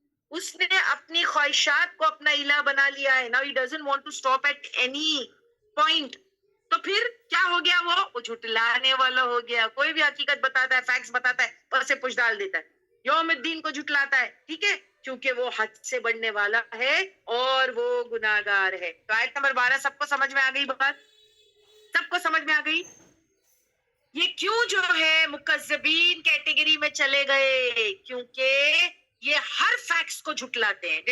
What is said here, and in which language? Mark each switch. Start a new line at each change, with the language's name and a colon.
Urdu: اس نے اپنی خواہشات کو اپنا الہ بنا لیا ہے.
English: Now he doesn't want to stop at any point.
Urdu: تو پھر کیا ہو گیا؟ وہ جھٹلانے والا ہو گیا. کوئی بھی حقیقت بتاتا ہے, فیکٹس بتاتا ہے, پسے پش ڈال دیتا ہے, یوم الدین کو جھٹلاتا ہے. ٹھیک ہے, کیونکہ وہ حد سے بڑھنے والا ہے اور وہ گناہگار ہے. تو آیت نمبر 12 سب کو سمجھ میں آ گئی بات؟ سب کو سمجھ میں آ گئی؟ یہ کیوں جو ہے مکذبین کیٹیگری میں چلے گئے؟ کیونکہ یہ ہر فیکٹس کو جھٹلاتے ہیں.